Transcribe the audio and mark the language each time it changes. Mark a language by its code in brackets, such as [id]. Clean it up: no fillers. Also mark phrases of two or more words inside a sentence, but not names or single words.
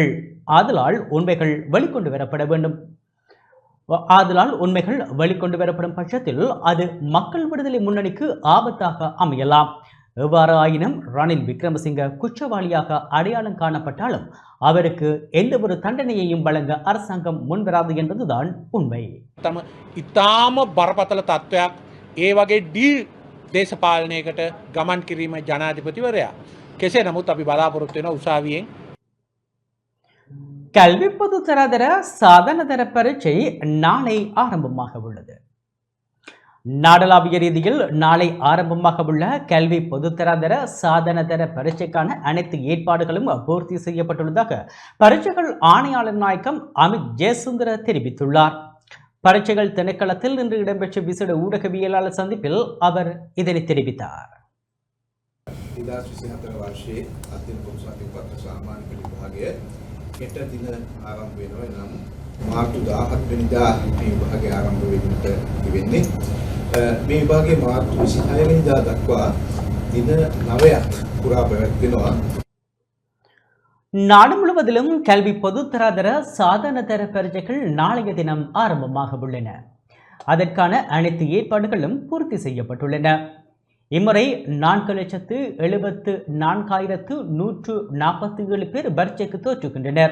[ta] ஆதலால் உண்மைகள் வெளிக்கொண்டு வரப்படும் பட்சத்தில் அது மக்கள் விடுதலை முன்னணிக்கு ஆபத்தாக அமையலாம். எவ்வாறு ஆயினும் ரணில் விக்ரமசிங்க குற்றவாளியாக அடையாளம் காணப்பட்டாலும் அவருக்கு எந்த ஒரு தண்டனையையும் வழங்க அரசாங்கம் முன்வராது என்பதுதான் உண்மை. [si] ඉතාම බරපතල තත්ත්වයක් ඒ වගේ ඩීල් දේශපාලනයකට ගමන් කිරීම ජනාධිපතිවරයා. කෙසේ නමුත් අපි බලාපොරොත්තු වෙන උසාවියෙන් [ta] கல்வி பொது தராதர சாதனதர பரீட்சை நாளை ஆரம்பமாக உள்ளது. நாடளாவிய ரீதியில் நாளை ஆரம்பமாக உள்ள கல்வி பொதுத்தராதர சாதனதர பரீட்சைக்கான அனைத்து ஏற்பாடுகளும் பூர்த்தி செய்யப்பட்டுள்ளதாக பரீட்சைகள் ஆணையாளர் நாயகம் அமித் ஜெயசுந்தர தெரிவித்துள்ளார். பரீட்சைகள் திணைக்களத்தில் இன்று இடம்பெற்ற விசேட ஊடகவியலாளர் சந்திப்பில் அவர் இதனை தெரிவித்தார். [si] මාර්තු 17 වෙනිදා මේ විභාගය ආරම්භ වෙන්නට තිබෙන්නේ. මේ විභාගයේ මාර්තු 26 වෙනිදා දක්වා දින 9ක් පුරා පැවැත්වෙනවා. [ta] நாடு முழுவதிலும் கல்வி பொதுத்தராதர சாதனதர பரீட்சைகள் நாளைய தினம் ஆரம்பமாக உள்ளன. அதற்கான அனைத்து ஏற்பாடுகளும் பூர்த்தி செய்யப்பட்டுள்ளன. இம்முறை 4,74,147 பேர் பரீட்சைக்கு தோற்றுகின்றனர்.